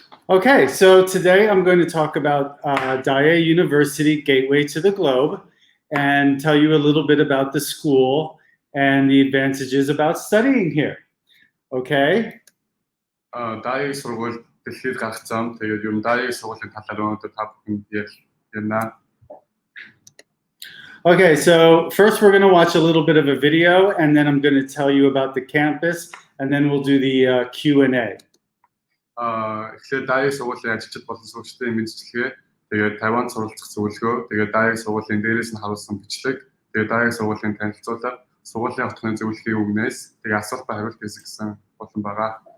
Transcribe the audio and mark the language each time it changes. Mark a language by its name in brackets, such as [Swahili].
[English] Okay, so today I'm going to talk about Daye University Gateway to the Globe and tell you a little bit about the school and the advantages about studying here. Okay? [Mongolian] Daye сургууль дэлхийд гарах зам. Тэгээд ер нь Daye сургуулийн талаар өнөөдөр та бүхэнд ярина. [English] Okay, so first we're going to watch a little bit of a video and then I'm going to tell you about the campus and then we'll do the Q&A. [Mongolian] Тэгэхээр Daye сургуулийн ажилчид болон сурагчдын мэдчилгээ, тэгээд Тайван суралцах зөвлөгөө, тэгээд Daye сургуулийн дээрээс нь харуулсан бичлэг, тэгээд Daye сургуулийн танилцуулга, сургуулийн хотны зөвлөхийн үгнээс, тэгээд асуулт ба хариулт гэсэн болон байгаа.